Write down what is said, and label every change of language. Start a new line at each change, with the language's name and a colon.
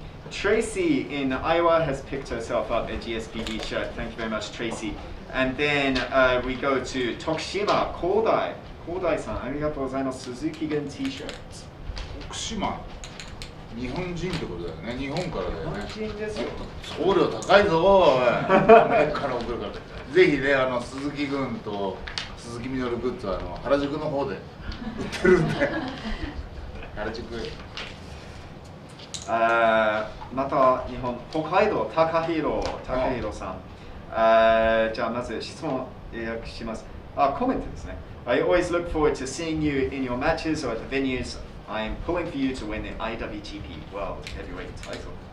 English: Tracy in Iowa has picked herself up a GSPD shirt. Thank you very much, Tracy. And then we go to Tokushima, Kodai.
Japanese: Kodai-san, ありがとうございます。
English: Suzuki Gun T-shirts.
Japanese: 徳島日本人ってことだよね日本からだよね日本人ですよ送料高いぞおいアメリカから送るからぜひね鈴木軍と鈴木みのるグッズは原宿の方で売ってるんで原宿また日本北海道高弘さんじゃあまず質問予約しますコメントですね
English: I always look forward to seeing you in your matches or at the venues I'm pulling for you to win the IWGP World Heavyweight title